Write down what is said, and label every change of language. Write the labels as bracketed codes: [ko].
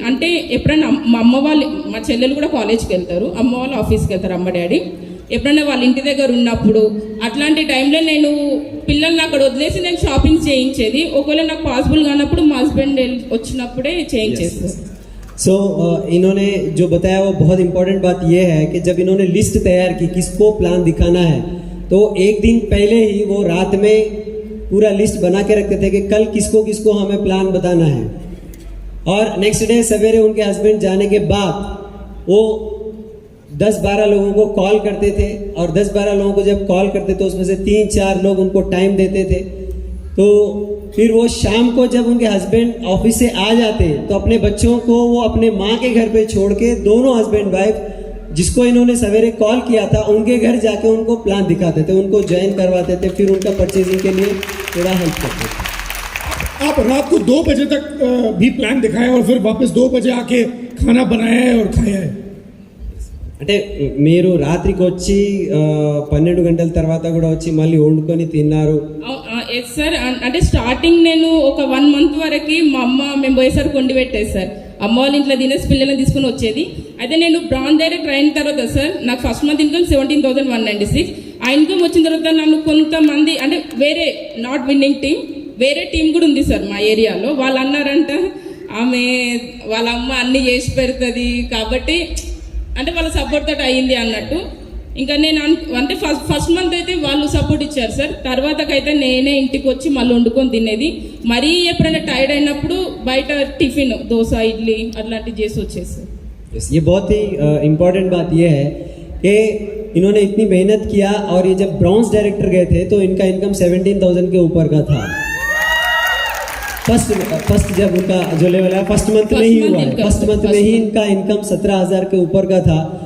[te] అంటే ఎప్పుడైనా మా అమ్మ వాళ్ళు, మా చెల్లెలు కూడా కాలేజ్కి వెళ్తారు, అమ్మ వాళ్ళు ఆఫీస్కి వెళ్తారు, అమ్మ డాడీ. ఎప్పుడైనా వాళ్ళ ఇంటి దగ్గర ఉన్నప్పుడు అట్లాంటి టైంలో నేను పిల్లల్ని అక్కడ వదిలేసి నేను షాపింగ్ చేయించేది. ఒకవేళ నాకు పాసిబుల్ కానప్పుడు మా హస్బెండ్ వచ్చినప్పుడే చేయించేస్తాను. [hi] सो इन्होंने जो बताया वो बहुत इम्पोर्टेंट बात ये है कि जब इन्होंने लिस्ट तैयार की किसको प्लान दिखाना है, तो एक दिन पहले ही वो रात में पूरा लिस्ट बना के रखते थे कि कल किसको किसको हमें प्लान बताना है. और नेक्स्ट डे सवेरे उनके हस्बैंड जाने के बाद वो 10-12 लोगों को कॉल करते थे. और 10-12 लोगों को जब कॉल करते तो उसमें से 3-4 लोग उनको टाइम देते थे. तो फिर वो शाम को जब उनके हस्बैंड ऑफिस से आ जाते तो अपने बच्चों को वो अपने माँ के घर पे छोड़ के दोनों हस्बैंड वाइफ जिसको इन्होंने सवेरे कॉल किया था उनके घर जाके उनको प्लान दिखाते थे, उनको ज्वाइन करवाते थे, फिर उनका परचेजिंग के लिए थोड़ा हेल्प करते थे। आप रात को 2 बजे तक भी प्लान दिखाया और फिर वापस 2 बजे आके खाना बनाया है और खाया है। [te] అంటే మీరు రాత్రికి వచ్చి 12 గంటల తర్వాత కూడా వచ్చి మళ్ళీ వండుకొని తిన్నారు. ఎస్ సార్, అంటే స్టార్టింగ్ నేను ఒక 1 మంత్ వరకు మా అమ్మ మేము పోయేసరికి వండి పెట్టేది సార్. అమ్మ వాళ్ళ ఇంట్లో తినేసి పిల్లల్ని తీసుకుని వచ్చేది. అయితే నేను బ్రాంజ్ డైరెక్టర్ అయిన తర్వాత సార్ నాకు ఫస్ట్ మంత్ ఇన్కమ్ 17,196. ఆ ఇన్కమ్ వచ్చిన తర్వాత నన్ను కొంతమంది అంటే వేరే నాట్ విన్నింగ్ టీమ్ వేరే టీం కూడా ఉంది సార్ మా ఏరియాలో. వాళ్ళు అన్నారంట ఆమె వాళ్ళ అమ్మ అన్ని చేసి పెడుతుంది కాబట్టి అంటే వాళ్ళ సపోర్ట్ తోటి అయ్యింది అన్నట్టు. ఇంకా నేను అంటే ఫస్ట్ మంత్ అయితే వాళ్ళు సపోర్ట్ ఇచ్చారు సార్. తర్వాతకైతే నేనే ఇంటికి వచ్చి మళ్ళీ వండుకొని తినేది. మరీ ఎప్పుడైనా టైర్డ్ అయినప్పుడు బయట టిఫిన్ దోశ ఇడ్లీ అట్లాంటివి చేసి వచ్చేది సార్. [hi] ये बहुत ही इम्पोर्टेंट बात यह है कि इन्होंने इतनी मेहनत किया और ये जब ब्रॉन्ज डायरेक्टर गए थे तो इनका इनकम 17,000 के ऊपर का था. फर्स्ट जब उनका जो लेवल है फर्स्ट मंथ में ही हुआ है, फर्स्ट मंथ में ही इनका इनकम 17,000 के ऊपर का था.